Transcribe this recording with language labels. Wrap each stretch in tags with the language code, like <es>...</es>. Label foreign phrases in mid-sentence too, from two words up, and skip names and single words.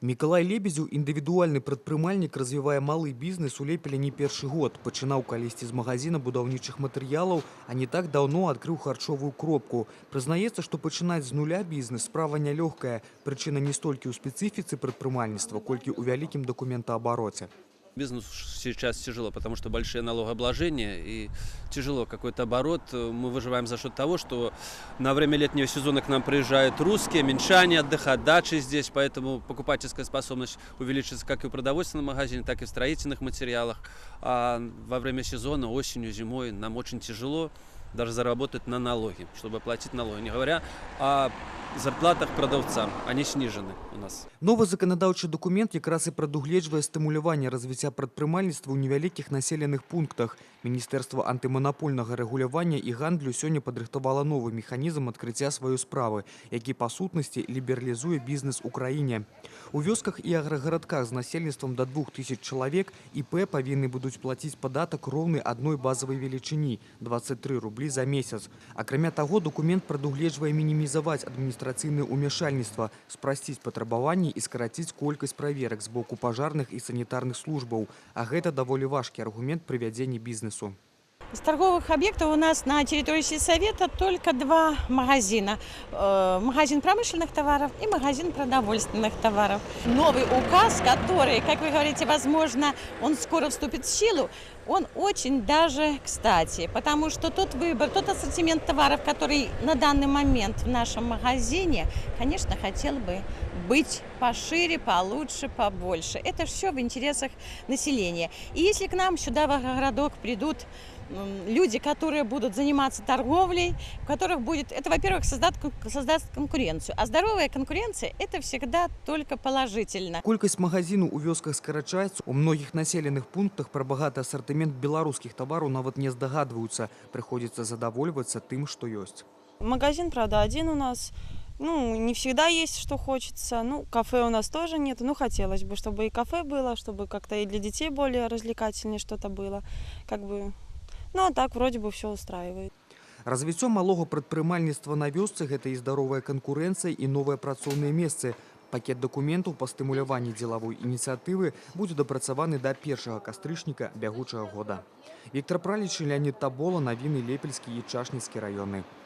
<be>Миколай Лебедзю, індывідуальны прадпрымальнік, развівае малы бізнес у Лепелі не першы год. Пачынаў калісьці з магазина будаўнічых матэрыялаў, а не так даўно адкрыў харчовую кропку. Прызнаецца, што пачынаць з нуля бізнес справа нялёгкая. Прычына не столькі ў спецыфіцы прадпрымальніцтва, колькі ў вялікім дакументаабароце.</be> <ru>Бизнесу сейчас тяжело, потому что большие налогообложения и тяжело какой-то оборот. Мы выживаем за счет того, что на время летнего сезона к нам приезжают русские, минчане отдыхать, дачи здесь, поэтому покупательская способность увеличится как и в продовольственном магазине, так и в строительных материалах. А во время сезона, осенью, зимой нам очень тяжело даже заработать на налоги, чтобы платить налоги. Не говоря о зарплатах продавцам, они снижены у нас.</ru> <be>Новы заканадаўчы документ якраз і прадугледжвае стымуляванне развіцця прадпрымальніцтва ў невялікіх населеных пунктах. Міністэрства антыманапольнага рэгулявання і гандлю сёння падрыхтавала новы механізм адкрыцця сваёй справы, які па сутнасці лібералізуе бізнес у краіне. У вёсках і аграгарадках з насельніцтвам да 2000 чалавек ІП павінны будуць плаціць падатак роўны адной базавай велічыні – 23 рублі за месяц. Акрамя таго, документ прадугледжвае мінімізаваць адміністрацыйнае ўмяшальніцтва, спрасціць патрабаванні і скараціць колькасць праверак з боку пажарных і санітарных службаў. А гэта даволі важкі аргумент пры вядзенні бізнесу.</be> <ru>Из торговых объектов у нас на территории сельсовета только два магазина. Магазин промышленных товаров и магазин продовольственных товаров. Новый указ, который, как вы говорите, возможно, он скоро вступит в силу, он очень даже кстати, потому что тот выбор, тот ассортимент товаров, который на данный момент в нашем магазине, конечно, хотел бы быть пошире, получше, побольше. Это все в интересах населения. И если к нам сюда в городок придут люди, которые будут заниматься торговлей, у которых будет, это, во-первых, создаст конкуренцию. А здоровая конкуренция – это всегда только положительно.</ru> <be>Колькасць магазинаў у вёсках скарачаецца. У многіх населеных пунктах пра багаты асартымент беларускіх тавараў нават не здагадваюцца. Прыходзіцца задавольвацца тым, што ёсць.</be> <ru>Магазин, правда, один у нас. Ну, не всегда есть, что хочется. Ну, кафе у нас тоже нет. Ну, хотелось бы, чтобы и кафе было, чтобы как-то и для детей более развлекательнее что-то было. Как бы... Ну, а так вроде бы все устраивает.</ru> <be>Развіццё малога прадпрымальніцтва на вёсцы – гэта і здаровая канкурэнцыя, і новыя працоўныя месцы. Пакет дакументаў па стымуляванні дзелавой ініцыятывы будзе дапрацаваны да 1 кастрычніка бягучага года. Віктор Праліч, Леонид Табола, навіны Лепельскі і Чашніцкі раёны.</be>